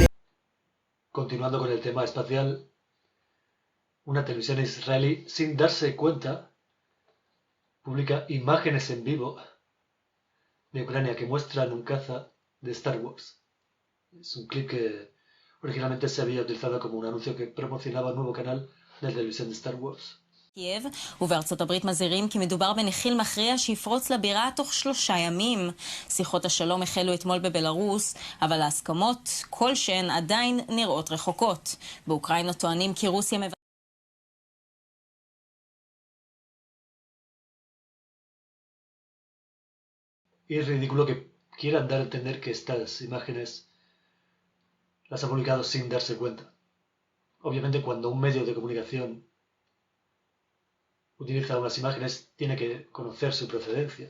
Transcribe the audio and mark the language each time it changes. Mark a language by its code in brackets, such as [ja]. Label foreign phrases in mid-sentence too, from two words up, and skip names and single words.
[es] Continuando con el tema espacial, una televisión israelí, sin darse cuenta, publica imágenes en vivo de Ucrania que muestran un caza de Star Wars. Es un clip que originalmente se había utilizado como un anuncio que promocionaba un nuevo canal de televisión de Star Wars. [he] קייב ובארצות הברית מזהירים כי מדובר בנחיל מכריע שיפרוץ לבירה תוך 3 ימים. שיחות השלום החלו אתמול בבלרוס, אבל ההסכמות כלשהן עדיין נראות רחוקות. באוקראינה טוענים כי רוסיה [es] Y es ridículo que quieran dar a entender que estas imágenes las ha publicado sin darse cuenta. Obviamente cuando un medio de comunicación utiliza unas imágenes tiene que conocer su procedencia.